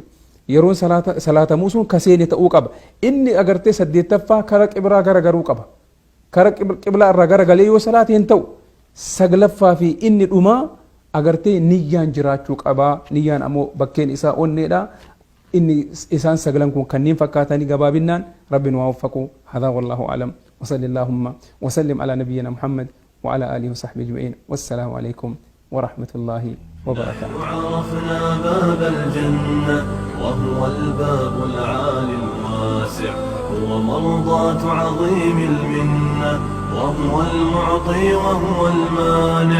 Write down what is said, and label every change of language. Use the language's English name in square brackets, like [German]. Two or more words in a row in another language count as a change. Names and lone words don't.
[Oromo] Yeroon salaatamuu sun ka seene ta'uu qaba. Inni agartee 8ffaa kara qibraa garagaruu qaba. Kara qiblaa irraa garagalee yoo salaate hin ta'u. 9ffaa fi inni dhumaa agartee niyyaan jiraachuu qaba. Niyyaan ammoo bakkeen isaa onneedha. Inni isaan 9 kun kanneen fakkaatanii gabaabinnaan rabbiin waa waffaqu. [Arabic] Hadaa والله أعلم. وصلى اللهم وسلم على نبينا محمد وعلى آله وصحبه أجمعين والسلام عليكم ورحمة الله وبركاته. عرفنا باب الجنة وهو الباب العالي الواسع هو مرضاة عظيم المنة وهو المعطي وهو المانع.